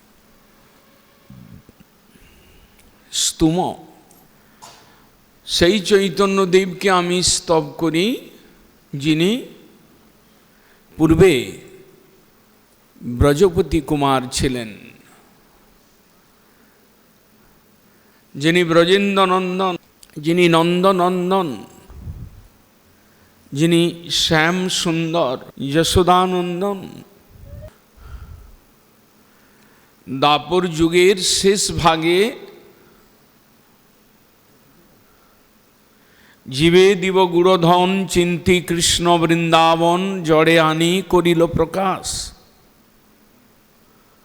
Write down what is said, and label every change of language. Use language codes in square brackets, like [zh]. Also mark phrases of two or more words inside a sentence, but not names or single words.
[bn] স্তুম সেই চৈতন্যদেব কে আমি স্তব করি যিনি পূর্বে ব্রজপতি কুমার ছিলেন, যিনি ব্রজেন্দ্র নন্দন, যিনি নন্দনন্দন, যিনি শ্যাম সুন্দর যশোদানন্দন। দ্বাপর যুগের শেষ ভাগে জীবে দিব গুড়ধন চিন্তি কৃষ্ণ বৃন্দাবন জড়ে আনি করিল প্রকাশ।